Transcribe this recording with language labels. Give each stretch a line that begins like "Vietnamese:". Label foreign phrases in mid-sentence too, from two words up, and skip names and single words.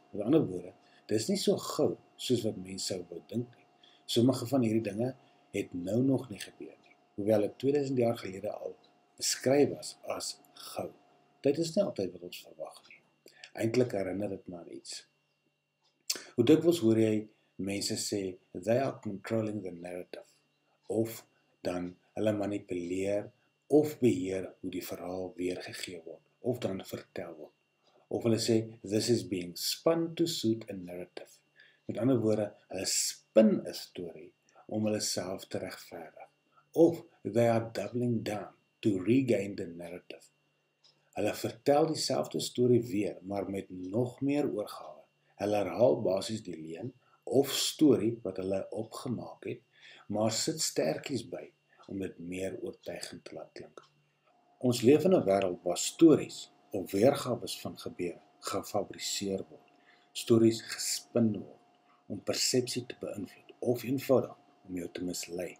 Afrikaans: Met ander woorde, dis nie so gou soos wat mense sou wou dink nie. Sommige van hierdie dinge het nou nog nie gebeur nie, hoewel dit 2000 jaar gelede al beskryf was as gou. Dit is nie altyd wat ons verwag nie. Eintlik herinner dit maar iets. Hoe dikwels hoor jy mense sê,
English: they are controlling the narrative,
Afrikaans: of dan hulle manipuleer of beheer hoe die verhaal weergegee word, of dan vertel word. Of hulle sê,
English: this is being spun to suit a narrative.
Afrikaans: Met ander woorde, hulle spin 'n storie om hulle self te regverdig.
English: Of they are doubling down to regain the narrative.
Afrikaans: Hulle vertel dieselfde storie weer, maar met nog meer oorgawe. Hulle herhaal basies die leuen of storie wat hulle opgemaak het, maar sit sterkies by om dit meer oortuigend te laat klink. Ons leef in 'n wêreld waar stories of weergawe van gebeure gefabriseer word, stories gespin word om persepsie te beïnvloed of eenvoudig om jou te mislei.